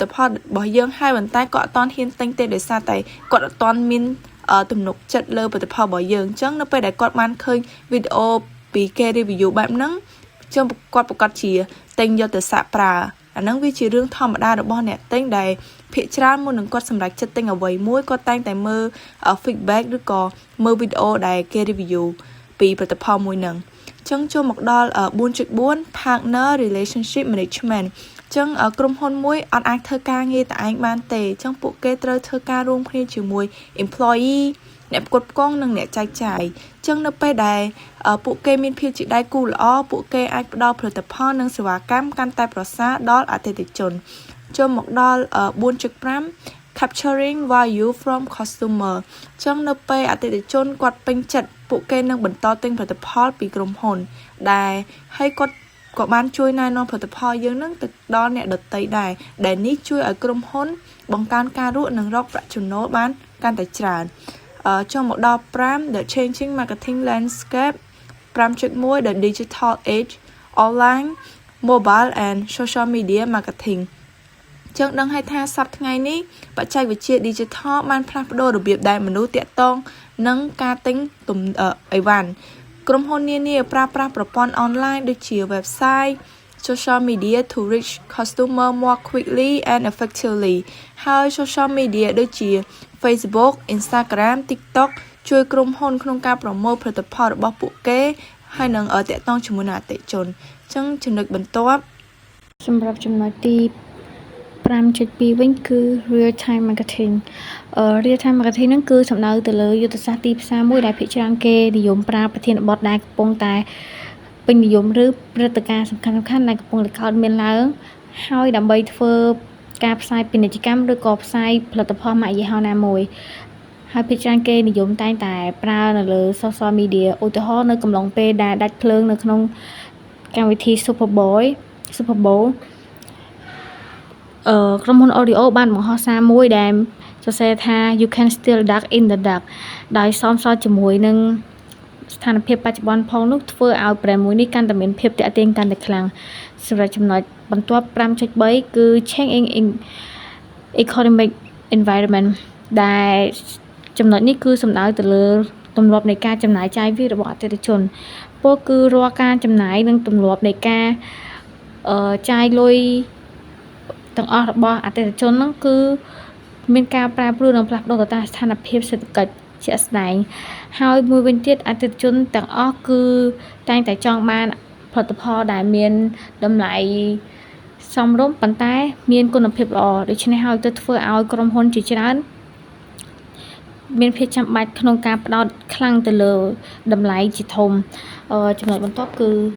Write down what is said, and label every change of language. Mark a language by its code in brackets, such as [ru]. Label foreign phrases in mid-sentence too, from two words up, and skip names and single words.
[km] ផលរបស់យើងហើយប៉ុន្តែគាត់អត់ទាន់ហ៊ានទិញទេដោយសារតែគាត់អត់ទាន់មានទំនុកចិត្តលើផលិតផលរបស់យើងអញ្ចឹងនៅពេលដែលគាត់បានឃើញវីដេអូពីគេ review បែបហ្នឹងចឹងគាត់ប្រកាសជាទិញយកទៅសាកប្រើអាហ្នឹងវាជារឿងធម្មតារបស់អ្នកទិញដែលភាគច្រើនមុននឹងគាត់សម្រេចចិត្តទិញអ្វីមួយគាត់តែងតែមើល feedback ឬក៏មើលវីដេអូដែលគេ review ពីផលិតផលមួយហ្នឹងចឹងចូលមកដល់ 4.4 [en] partner relationship management [km] ចឹងក្រុមហ៊ុនមួយអត់អាចធ្វើការងារតែឯងបានទេចឹងពួកគេត្រូវធ្វើការរួមគ្នាជាមួយ employee អ្នកផ្គត់ផ្គង់និងអ្នកចែកចាយចឹងនៅពេលដែលពួកគេមានភាពជាដៃគូល្អពួកគេអាចផ្ដល់ផលិតផលនិងសេវាកម្មកាន់តែប្រសើរ ដល់អតិថិជនចូលមកដល់ 4.5 [en] capturing value from customer [km] ចឹងនៅពេលអតិថិជនគាត់ពេញចិត្តពួកគេនឹងបន្តទិញផលិតផលពីក្រុមហ៊ុនដែលហើយគាត់ក៏បានជួយណែនាំផលិតផល យើងនឹងទៅដល់អ្នកដទៃដែរដែលនេះជួយឲ្យក្រុមហ៊ុនបង្កើនការលក់និងរកប្រាក់ចំណូលបានកាន់តែច្រើនចូលមកដល់5 [en] the changing marketing landscape 5.1 the digital age online mobile and social media marketing [km] ចឹងដឹងឲ្យថាសប្តាហ៍ថ្ងៃនេះបច្ចេកវិទ្យា digital បានផ្លាស់ប្ដូររបៀបដែលមនុស្សតាក់ទងនឹងការទិញអីវ៉ាន់ក្រុមហ៊ុននានាប្រើប្រាស់ប្រព័ន្ធអនឡាញដូចជា [en] website social media to reach customer more quickly and effectively [km] ហើយ [en] social media [km] ដូចជា Facebook Instagram TikTok ជួយក្រុមហ៊ុនក្នុងការប្រមូលផលិតផលរបស់ពួកគេហើយនឹងតាក់ទងជាមួយនឹងអតិថិជនអញ្ចឹងចំណុចបន្ទាប់ សម្រាប់ចំណុចទី 5.2 វិញគឺ [en] real time marketing real time marketing [km] ហ្នឹងគឺសំដៅទៅលើយុទ្ធសាស្ត្រទីផ្សារមួយដែលភាគ ច្រើនគេនិយមប្រើប្រធានបទដែលកំពុងតែពេញនិយមឬព្រឹត្តិការណ៍សំខាន់ៗដែលកំពុងតែកើតមានឡើងហើយដើម្បីធ្វើការផ្សាយពាណិជ្ជកម្មឬក៏ផ្សាយផលិតផលម៉ាកយីហោណាមួយហើយភាគច្រើនគេនិយមតែងតែប្រើនៅលើ [en] social media [km] ឧទាហរណ៍នៅកំឡុងពេលដែលដាច់ភ្លើងនៅក្នុងកម្មវិធី Super Bowl ក្រុមហ៊ុន Oreo បានបង្ហោះសារមួយដែលសរសេរថា [en] You can still duck in the dark [km] ដោយសមស្របជាមួយនឹងស្ថានភាពបច្ចុប្បន្នផងនោះធ្វើឲ្យ brand មួយនេះកាន់តែមានភាពទាក់ទាញកាន់តែ ខ្លាំងសម្រាប់ចំណុចបន្ទាប់ 5.3 គឺ [en] changing in economic environment [km] ដែលចំណុចនេះគឺសំដៅទៅលើទម្លាប់នៃការចំណាយចាយវាយរបស់អតិថិជន ពោលគឺរាល់ការចំណាយនិងទម្លាប់នៃការចាយលុយទាំងអស់របស់អតិថិជនហ្នឹងគឺមាន ការប្រែប្រួលនិងផ្លាស់ប្ដូរទៅតាមស្ថានភាពសេដ្ឋកិច្ចជាក់ស្ដែងហើយមួយវិញទៀតអតិថិជនទាំងអស់គឺតែងតែចង់បានផលិតផលដែលមានតម្លៃសមរម្យប៉ុន្តែមានគុណភាពល្អដូច្នេះហើយទៅធ្វើឲ្យក្រុមហ៊ុនជាច្រើនមានភាពចាំបាច់ក្នុងការផ្ដោតខ្លាំងទៅលើតម្លៃជាធំចំណុចបន្ទាប់គឺ